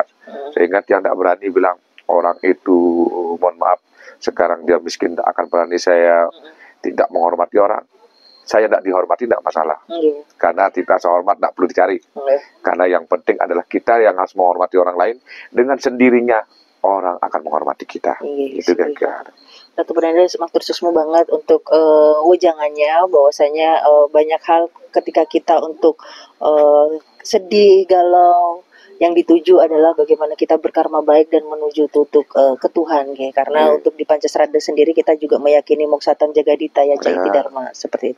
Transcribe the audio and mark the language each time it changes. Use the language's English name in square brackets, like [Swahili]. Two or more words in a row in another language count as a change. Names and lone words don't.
[Indonesian] Sehingga dia tidak berani bilang orang itu, mohon maaf, sekarang dia miskin, tidak akan berani saya tidak menghormati orang. Saya tidak dihormati, tidak masalah. Karena rasa hormat tidak perlu dicari. Karena yang penting adalah kita yang harus menghormati orang lain. Dengan sendirinya orang akan menghormati kita. Itu kira-kira. Ratu Bernarda [Balinese] matur susmu banget [Indonesian] untuk wejangannya, bahwasanya banyak hal ketika kita untuk sedih, galau, yang dituju adalah bagaimana kita berkarma baik dan menuju tutuk ke Tuhan, ya. Karena untuk di Pancasrada sendiri kita juga meyakini [Sanskrit] moksatam jagadita ya caiti dharma, [Indonesian] seperti itu.